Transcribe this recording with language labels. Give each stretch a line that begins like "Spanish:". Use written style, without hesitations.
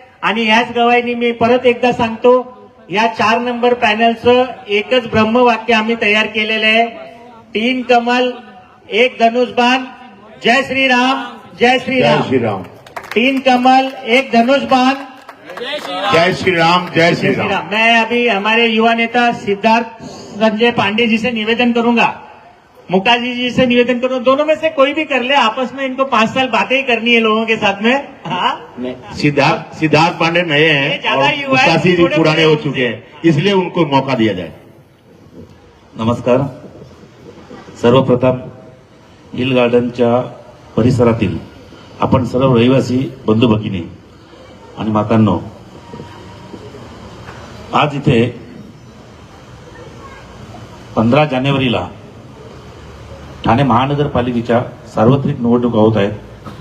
Marathi: आणि याच गवाहीने मी परत एकदा सांगतो, या 4 नंबर पॅनलचं एकच ब्रह्मवाक्य आम्ही तयार केलेलं आहे, 3 कमल 1 धनुष्बाण, जय श्री राम, जय श्री राम, जय श्री राम। 3 कमल 1 धनुष्बाण, जय श्री राम, जय श्री राम।
Hindi: मैं अभी हमारे युवा नेता सिद्धार्थ संजय पांडे जी से निवेदन करूंगा, मुकाजी जी से निवेदन करूंगा, दोनों में से कोई भी कर ले। आपस में इनको 5 साल बातें ही करनी है लोगों के साथ में। हाँ, सिद्धार्थ पांडे नए हैं और मुकाशी जी पुराने हो चुके हैं, इसलिए उनको मौका दिया जाए।
Marathi: नमस्कार। सर्वप्रथम हिल गार्डनच्या परिसरातील आपण सर्व रहिवासी बंधू भगिनी आणि मातांनो, आज इथे 15 जानेवारीला ठाणे महानगरपालिकेच्या सार्वत्रिक निवडणुका होत आहेत।